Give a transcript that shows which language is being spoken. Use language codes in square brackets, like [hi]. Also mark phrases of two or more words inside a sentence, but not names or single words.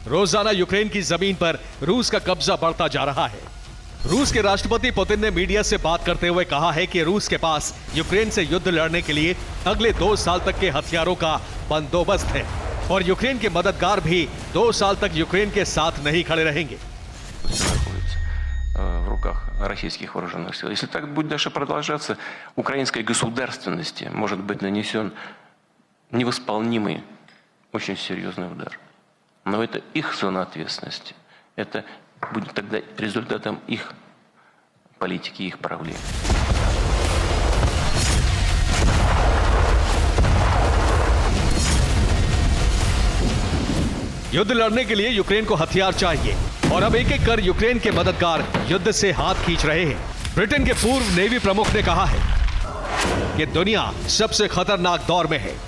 [hi] रोजाना यूक्रेन की जमीन पर रूस का कब्जा बढ़ता जा रहा है। रूस के राष्ट्रपति पुतिन ने मीडिया से बात करते हुए कहा है कि रूस के पास यूक्रेन से युद्ध लड़ने के लिए अगले 2 साल तक के हथियारों का बंदोबस्त है और यूक्रेन के मददगार भी 2 साल तक यूक्रेन के साथ नहीं खड़े रहेंगे। [ru] В руках российских вооруженных сил. Если так будет дальше продолжаться, украинской государственности может быть нанесен невосполнимый, очень серьезный удар. Но это их зона ответственности. Это будет тогда результатом их политики, их правления. [hi] युद्ध लड़ने के लिए यूक्रेन को हथियार चाहिए और अब एक एक कर यूक्रेन के मददगार युद्ध से हाथ खींच रहे हैं। ब्रिटेन के पूर्व नेवी प्रमुख ने कहा है कि दुनिया सबसे खतरनाक दौर में है।